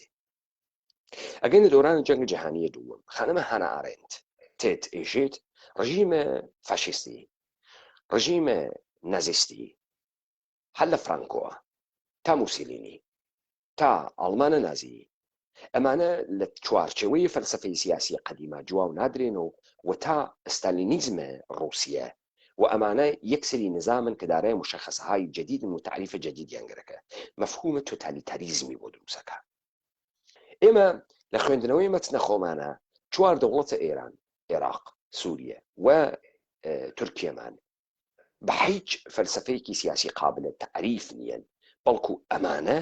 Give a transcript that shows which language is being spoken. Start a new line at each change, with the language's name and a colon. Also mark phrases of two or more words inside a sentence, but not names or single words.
Central Kurdish: ئەگەن لە دۆرانی جەنگ جیهانیە دووەم خانمە هانا ئارێنت تێت ئێژێت ڕژیمە فاشیستی، ڕژیمە نازیستی، هەر لە فرانکۆوە تا موسیلینی تا ئەڵمانە نازی ئەمانە لە چوارچێوەی فەلسفەی سیاسی قەدیمە جواو نادرێنەوە و تا ئستالینیزمە ڕووسیە و ئەمانە یەکسری نظامن کە
Persian: دارای مشخصهای جدید و تعریف
Central Kurdish: جدیدیان گەرەکە مەفهومە تۆتالیتاریزمی بۆ دروستەکە. ئێمە لە خوێندنەوەی مەتنە خۆمانە چوار دەوڵەتە ئێران، عێراق، سووریە و تورکیەمان بە هیچ فەلسفەیەکی سیاسی قابلە تعریف نیەن بەڵکو ئەمانە